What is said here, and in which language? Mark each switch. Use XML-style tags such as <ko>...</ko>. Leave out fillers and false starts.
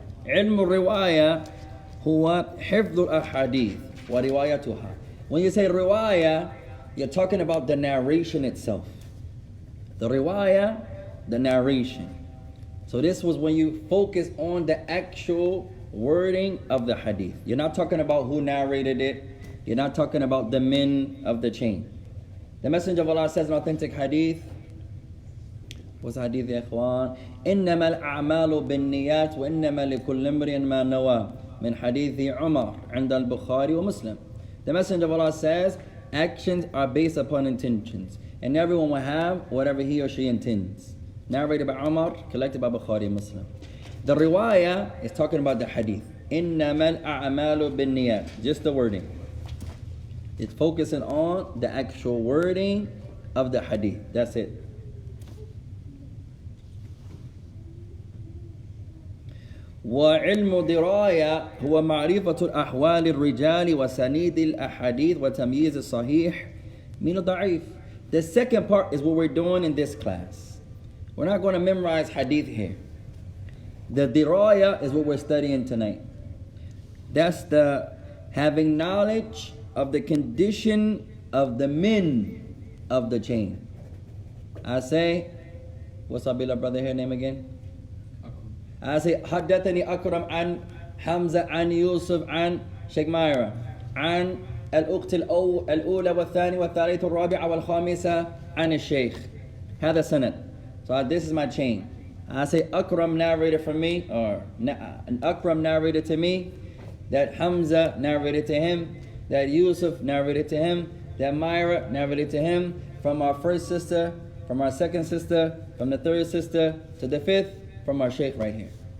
<ar>علم الرواية هو حفظ الأحاديث وروايتها.</ar> <en>When you say riwaya, you're talking about the narration itself. The riwaya, the narration. So this was when you focus on the actual wording of the hadith. You're not talking about who narrated it. You're not talking about the men of the chain. The Messenger of Allah says in authentic hadith, what's the hadith, ya ikhwan?</en> <ar>إنما الأعمال بالنيات وإنما لكل امرئ ما نوى من حديث عمر عند البخاري ومسلم.</ar> <en>The Messenger of Allah says, actions are based upon intentions, and everyone will have whatever he or she intends. Narrated by Umar, collected by Bukhari and Muslim. The riwayah is talking about the hadith.</en> <ar>إنما الأعمال بالنيات.</ar> <en>Just the wording. It's focusing on the actual wording of the hadith. That's it.</en> <ar>وعلم دراية هو معرفة الأحوال الرجال وسنيد الأحاديث وتمييز الصحيح من الضعيف.</ar> <en>The second part is what we're doing in this class. We're not going to memorize hadith here. The diraya is what we're studying tonight. That's the having knowledge of the condition of the men of the chain. I say, what's our beloved brother here name again? I say</en> <ar>حدثني أكرم عن حمزة عن يوسف عن شيخ مايرة عن الأخت الأولى والثانية والثالثة والرابعة والخامسة عن الشيخ. هذا سند.</ar> <en>So this is my chain. I say Akram narrated from me, or Akram narrated to me, that Hamza narrated to him, that Yusuf narrated to him, that Myra narrated to him, from our first sister, from our second sister, from the third sister to the fifth, from our sheikh right here.</en>